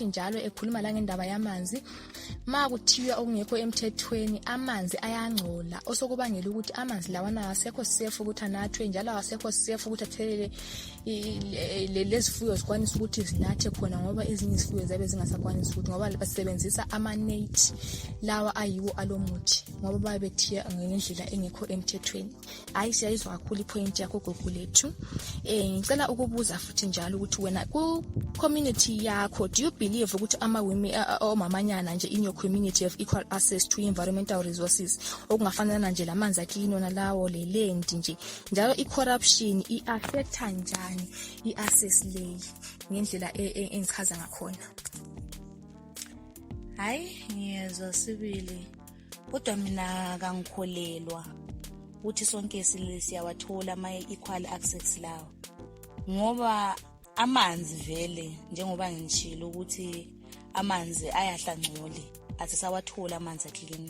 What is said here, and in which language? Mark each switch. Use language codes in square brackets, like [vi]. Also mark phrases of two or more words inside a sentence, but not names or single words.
[nd] njalo ekhuluma la ngendaba yamanzi makuthiwa okungekho emthethweni amanzi ayangcola osokubangela ukuthi amanzi lawana asekho safe ukuthi anathwe njalo asekho safe ukuthi athelele lezifuyo zikwanisa ukuthi zinathe khona ngoba ezinye izifuyo zabe zingasakwanisi ukuthi ngoba basebenzisa amanethi lawa ayiwo alomuthi ngoba babethiya ngendlela engekho emthethweni. Hayi siyayizwa kakhulu ipoint yakho Gugulethu. Ngicela ukubuza futhi njalo ukuthi wena ku community yakho [en] do you believe [nd] ukuthi women omamanyana nje [en] in your community have equal access to environmental resources [nd] okungafanana nje lamanzi aklinona lawo le land nje njalo i-corruption i-affecta njani i-access leyi ngendlela engichaza ngakhona? Hayi ngiyezwa sibili kodwa mina kangikholelwa ukuthi sonke siyawathola ama- [en] equal access [nd] lawo ngoba amanzi vele njengoba ngishilo ukuthi amanzi ayahlangcole asisawathola amanzi aklini.